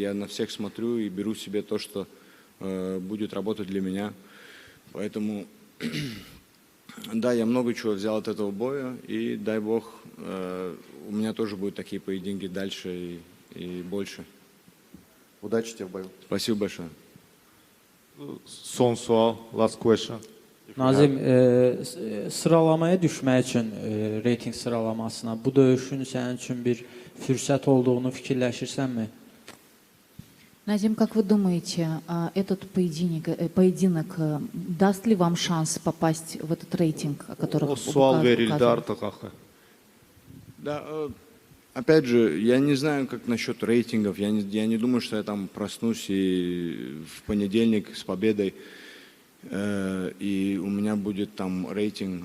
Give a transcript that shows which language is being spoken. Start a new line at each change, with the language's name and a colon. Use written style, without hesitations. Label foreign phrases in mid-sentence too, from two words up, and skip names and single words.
Russian: Я на всех смотрю и беру себе то, что будет работать для меня. Поэтому... Да, я много чего взял от этого боя, и дай бог, у меня тоже будут такие поединки дальше и больше. Удачи тебе в бою. Спасибо большое.
Azerbaijani: Son sual,
English: last question.
Azerbaijani: Nazim, sıralamaya düşmək üçün reyting sıralamasına bu döyüşün sənin üçün bir fürsət olduğunu fikirləşirsənmi?
Russian: Назим, как вы думаете, этот поединок даст ли вам шанс попасть в этот рейтинг, о котором
Azerbaijani: Суал verildi
Russian: указывали?
Azerbaijani: artık axı.
Russian: Да, опять же, я не знаю, как насчет рейтингов. Я не думаю, что я там проснусь и в понедельник с победой, и у меня будет там рейтинг.